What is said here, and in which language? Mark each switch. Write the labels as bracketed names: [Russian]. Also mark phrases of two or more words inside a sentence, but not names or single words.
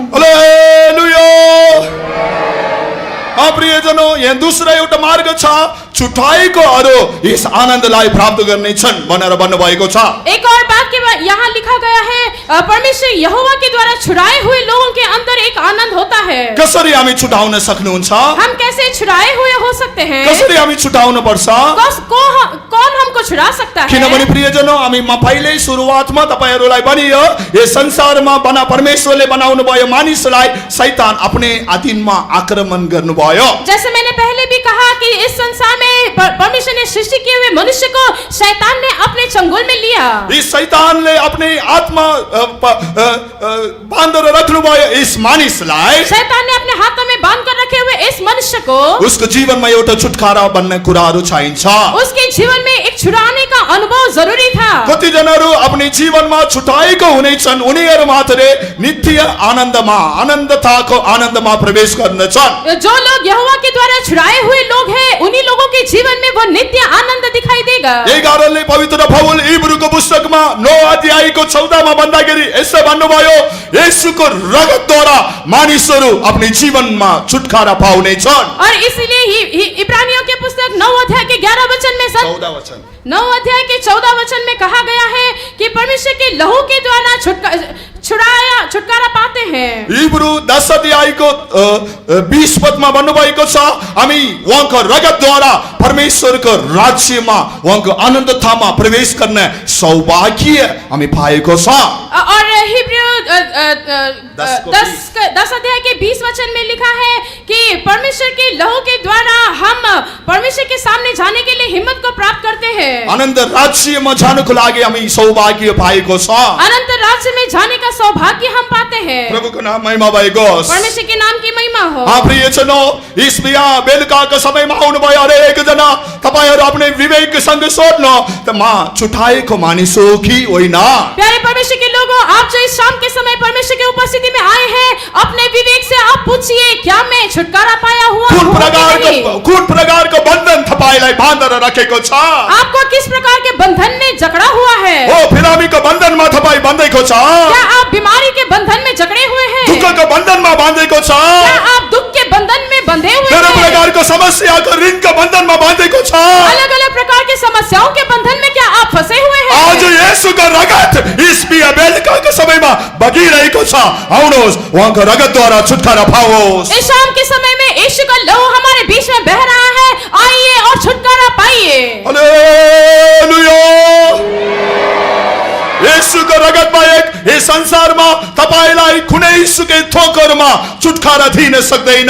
[Nepali] हालेलुया। प्रियजनों, यहाँ दूसरा एउटा मार्ग छ, छुटाएको अरू यस आनन्दलाई प्राप्त गर्नेछन् भनेर भन्नुभएको छ। [Hindi] एक और बात के यहाँ लिखा गया है, परमेश्वर यहोवा के द्वारा छुड़ाए हुए लोगों के अंदर एक आनंद होता है। [Nepali] कसरी हामी छुटाउन सक्नुहुन्छ? [Hindi] हम कैसे छुड़ाए हुए हो सकते हैं? [Nepali] कसरी हामी छुटाउन पर्छ? [Hindi] कौन हमको छुड़ा सकता है? [Nepali] किनभने प्रियजनों, हामी पहिल्यै सुरुवातमा तपाईहरुलाई भनियो, यस संसारमा परमेश्वरले बनाउनु भयो मानिसलाई शैतान अपने अधीनमा आक्रमण गर्नुभयो। [Hindi] जैसे मैंने पहले भी कहा कि इस संसार में परमेश्वर ने सृष्टि किए हुए मनुष्य को शैतान ने अपने चंगुल में लिया। [Nepali] इस शैतानले अपने आत्मा बाँधेर राख्नुभयो इस मानिसलाई। [Hindi] शैतान ने अपने हाथों में बांध कर रखे हुए इस मनुष्य को [Nepali] उसको जीवनमा एउटा छुटकारा बन्ने कुराहरू चाहिन्छ। [Hindi] उसके जीवन में एक छुड़ाने का अनुभव जरूरी था। [Nepali] कति जनहरू अपने जीवनमा छुटाएको हुनेछन्, उनीहरू मात्रै नित्य आनन्दमा, आनन्दताको आनन्दमा प्रवेश गर्नेछन्। [Hindi] जो लोग यहोवा के द्वारा छुड़ाए हुए लोग हैं, उन्हीं लोगों के जीवन में वो नित्य आनंद दिखाई देगा। [Nepali] यही कारणले पवित्र पौल इब्रूको पुस्तकमा 9 अध्यायको 14 मा भन्दाखेरि यसो भन्नुभयो, येशूको रगतद्वारा मानिसहरू आफ्नो जीवनमा छुटकारा पाउनेछन्। [Hindi] और इसलिए ही इब्रानियों के पुस्तक 9 अध्याय के 11 वचन में 14 वचन 9 अध्याय के 14 वचन में कहा गया है कि परमेश्वर के लहू के द्वारा छुटकारा पाते हैं। [Nepali] इब्रू 10 अध्यायको 20 पदमा भन्नुभएको छ, हामी उहाँको रगतद्वारा परमेश्वरको राज्यमा, उहाँको आनन्दतामा प्रवेश गर्ने सौभाग्य हामी पाएको छ। [Hindi] और हिब्रू 10 अध्याय के 20 वचन में लिखा है कि परमेश्वर के लहू के द्वारा हम परमेश्वर के सामने जाने के लिए हिम्मत को प्राप्त करते हैं। [Nepali] आनन्द राज्यमा जानको लागि हामी सौभाग्य पाएको छ। [Hindi] अनंत राज्य में जाने का सौभाग्य हम पाते हैं। [Nepali] प्रभुको नाम महिमा भएको होस्। [Hindi] परमेश्वर के नाम की महिमा हो। [Nepali] प्रियजनों, इस बिहा बेलुकाको समयमा आउनुभयो हरेक जना, तपाईहरु आफ्नो विवेकसँग सोध्नु, त म छुटाएको मानिस हो कि होइन? [Hindi] प्यारे परमेश्वर के लोगों, आप जो इस शाम के समय परमेश्वर की उपस्थिति में आए हैं, अपने विवेक से आप पूछिए, क्या मैं छुटकारा पाया हुआ हूँ कि नहीं? [Nepali] कुन प्रकारको बन्धन तपाईलाई बाँधेर राखेको छ? [Hindi] आपको किस प्रकार के बंधन में जकड़ा हुआ है? [Nepali] ओ बिरामीको बन्धनमा तपाई बन्धेको छ? [Hindi] क्या आप बीमारी के बंधन में जकड़े हुए हैं? [Nepali] दुःखको बन्धनमा बाँधेको छ? [Hindi] क्या आप दुख के बंधन में बंधे हुए [Nepali] धेरै [Hindi] हैं? [Nepali] प्रकारको समस्याको ऋणको बन्धनमा बाँधेको छ? [Hindi] अलग अलग प्रकार की समस्याओं के बंधन में क्या आप फंसे हुए हैं? [Nepali] आज येशूको रगत इस बिहा बेलुकाको समयमा बगिरहेको छ। आउनुहोस्, उहाँको रगतद्वारा छुटकारा पाओस्। [Hindi] इस शाम के समय में यीशु का लहू हमारे बीच में बह रहा है, आइए और छुटकारा पाइए। हालेलुया। [Nepali] येशूको रगत बाहेक यस संसारमा तपाईलाई कुनै सुकै ठोकरमा छुटकारा दिन सक्दैन।